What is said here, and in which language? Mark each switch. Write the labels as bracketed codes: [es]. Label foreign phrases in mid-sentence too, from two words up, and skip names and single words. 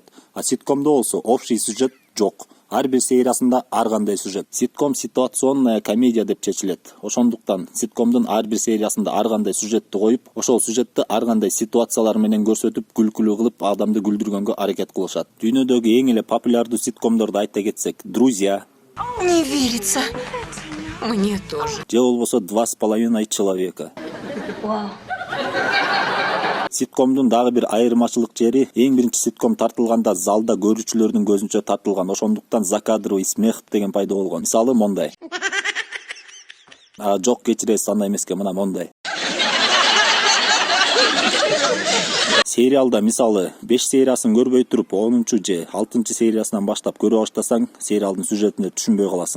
[ky] А ситкомдо болсо [ru] общий сюжет [ky] жок. Ар бир сериясында ар кандай сюжет. Ситком [ru] ситуационная комедия [ky] деп чечилет. Ошондуктан ситкомдун ар бир сериясында ар кандай сюжетти коюп, ошол сюжетти ар кандай ситуациялар менен көрсөтүп, күлкүлүү кылып, адамды күлдүргөнгө аракет кылышат. Дүйнөдөгү эң эле популярдуу ситкомдорду айта кетсек, [ru] Друзья. Не верится. Мне тоже. [ky] Же болбосо 2,5 человека. Вау. Ситкомдун дагы бир айырмачылык жери, эң биринчи ситком тартылганда залда көрүүчүлөрдүн көзүнчө тартылган. Ошондуктан [ru] закадровый смех [ky] деген пайда болгон. Мисалы, мондай. Жок, кечиресиз, андай эмеске, мына мондай. Сериалда мисалы 5 сериясын көрбөй туруп 10-чу же 6-чы сериясынан баштап көрө баштасаң, сериалдын сюжетине түшүнбөй каласың.